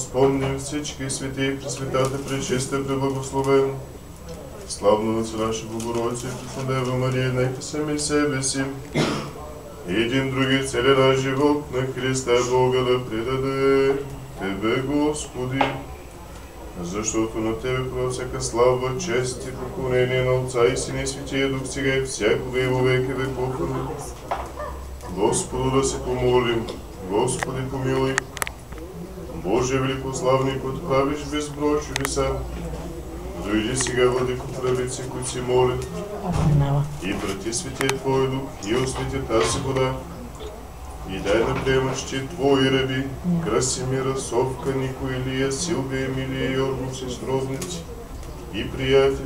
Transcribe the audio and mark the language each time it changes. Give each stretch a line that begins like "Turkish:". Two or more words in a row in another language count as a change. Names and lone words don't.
Bulgarian: спомним всички свети и пресветата, пречиста, преблагословен, славната наша Богородица и Преснодева Мария, нека сами себе си и един други цели наш живот на Христа Бога да предаде Тебе, Господи, защото на Тебе права всяка слава, чест и поклонение на Отца и Сина и Светия Дух, сега и всякога и
Church Slavic: во веки веков.
Bulgarian: Господу да се помолим, Господи, помилуй, Боже великославни, който правиш безброй чудеса, дойди сега, владико правици, които си молят, и прати Светия Твой Дух и освети тази вода, и дай да приемащи Твои раби, Красимира, Совка, Нико, Илия, Силвия, Емилия, Йорго, сестровници и приятели.